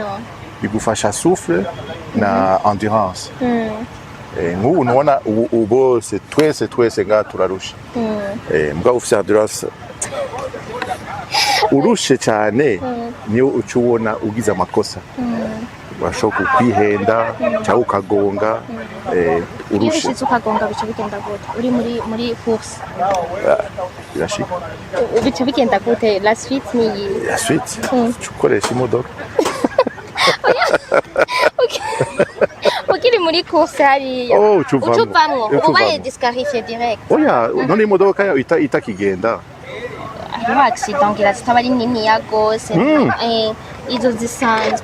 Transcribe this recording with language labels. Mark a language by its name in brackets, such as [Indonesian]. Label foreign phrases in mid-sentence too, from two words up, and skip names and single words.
[Rundi] bigufasha souffle na endurance nk'ubu nubona bose twese ngaha turarusha mbwa ufite endurance urushe cyane niyo uca ubona ugize amakosa urashobora kwihenda cyangwa ukagonga urushe ukagonga bica bigenda gute uri muri course birashika bica bigenda gute [French] la suite [Rundi] ni [French] la suite [Rundi] ukoresha imodoka ukiri muri course hariya ucuvamwo ubaye [French] disqualifié direct [Rundi] oya none imodoka yawe itakigenda hariho accident ngira zitaba ari nini ya gose izo zisanzwe